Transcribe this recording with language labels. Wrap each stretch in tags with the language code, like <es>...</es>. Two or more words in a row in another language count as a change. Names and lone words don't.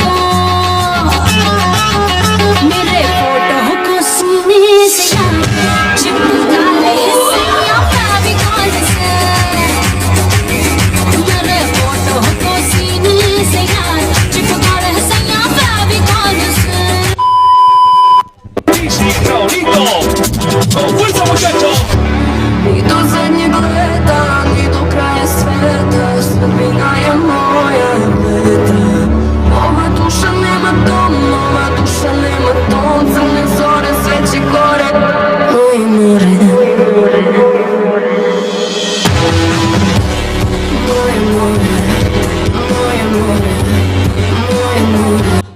<hi>को सीने से चिपका ले सैया फेविकॉल से मेरे फोटो को सीने से चिपका ले सैया फेविकॉल से</hi> <sr>Idu zadnji gledam, idu kraje sveta, sudbina je moja meta. Ova duša nema dom, ova duša nema ton, crne zore sveći gore, moje more. Moje more, moje more, moje more.</sr>